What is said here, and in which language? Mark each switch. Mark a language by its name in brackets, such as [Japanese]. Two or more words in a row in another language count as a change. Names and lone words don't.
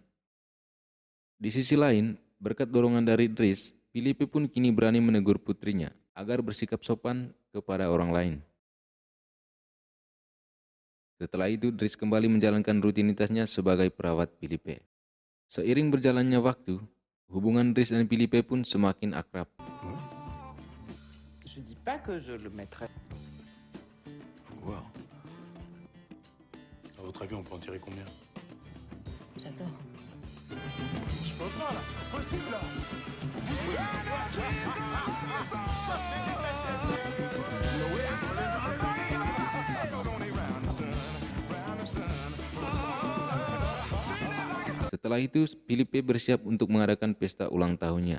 [Indonesian] Di sisi lain, berkat dorongan dari Dries, Filipe pun kini berani menegur putrinya agar bersikap sopan kepada orang lain. Setelah itu, Dries kembali menjalankan rutinitasnya sebagai perawat Filipe. Seiring berjalannya waktu, hubungan Dries dan Filipe pun semakin akrab. [French] Je dis pas que je le mettrai. Faut voir. À votre avis, on peut en tirer combien? J'adore. Je peux pas, là, c'est pas possible, là. [Indonesian] Setelah itu, Filipe bersiap untuk mengadakan pesta ulang tahunnya.